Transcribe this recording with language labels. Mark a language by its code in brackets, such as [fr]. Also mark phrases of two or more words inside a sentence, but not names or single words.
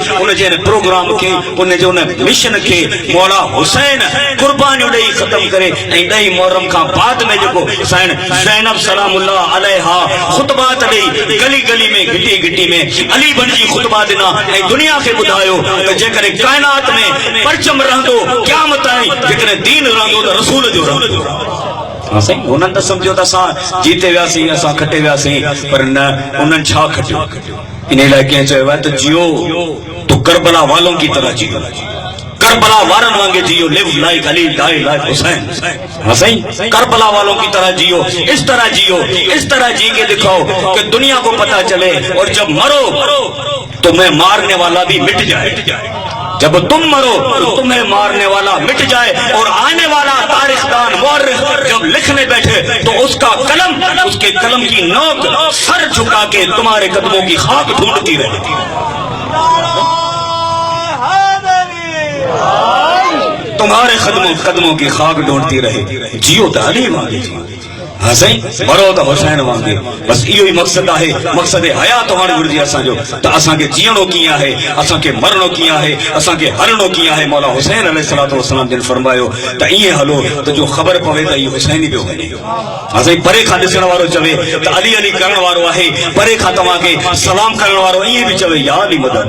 [sd] उन जे प्रोग्राम खे, उन जे उन मिशन खे मौला हुसैन कुर्बानियूं ॾेई ख़त्म करे ऐं 2 मुहर्रम खां बाद में जेको साईं ज़ैनब [ar] سلام الله عليها [sd] ख़ुतबात ॾेई गली गली में घिटी घिटी में अली बणजी ख़ुतबा ॾिना ऐं दुनिया खे ॿुधायो त जेकॾहिं काइनात में परचम रहंदो क़यामत ताईं, जेकॾहिं दीन रहंदो त रसूल जो रहंदो। हाँ साईं, उन्हनि त सम्झो त असां जीते वियासीं, असां खटे वियासीं, पर न उन्हनि छा खटियो। इन लाइ कंहिं चयो आहे त [ur] جیو تو کربلا والوں کی طرح جیو, [sd] करबला वारन वांगे जियो, [en] live like Ali die like Hussain. [ur] ہاں سائیں، کربلا والوں کی طرح جیو، اس طرح جیو، اس طرح جی کے دکھاؤ کہ دنیا کو پتہ چلے، اور جب مرو تو میں مارنے والا بھی مٹ جائے. جب تم مرو تو تمہیں مارنے والا مٹ جائے اور آنے والا تاریخ دان مورخ جب لکھنے بیٹھے تو اس کا قلم، اس کے قلم کی نوک سر جھکا کے تمہارے قدموں کی خاک ڈھونڈتی رہے. تمہارے قدموں کی خاک ڈھونڈتی رہے. [sd] जियो तो अली वांगे, हाँ सही, मरो तो हुसैन वांगे। बस इहो ही मकसद है, मकसद हयात हुअणु घुरिजे असांजो। त असांखे जीअणो कीअं आहे, असांखे मरणो कीअं आहे, असांखे हरणो कीअं आहे। मौला हुसैन [ar] عليه الصلاة والسلام [sd] जिन फरमायो त ईअं हलो त जो ख़बर पवे त इहो हुसैन ई पियो वञे। हाँ सही, परे खां ॾिसण वारो चवे त अली अली करण वारो आहे, परे खां तव्हांखे सलाम करण वारो ईअं बि चवे या अली मदद।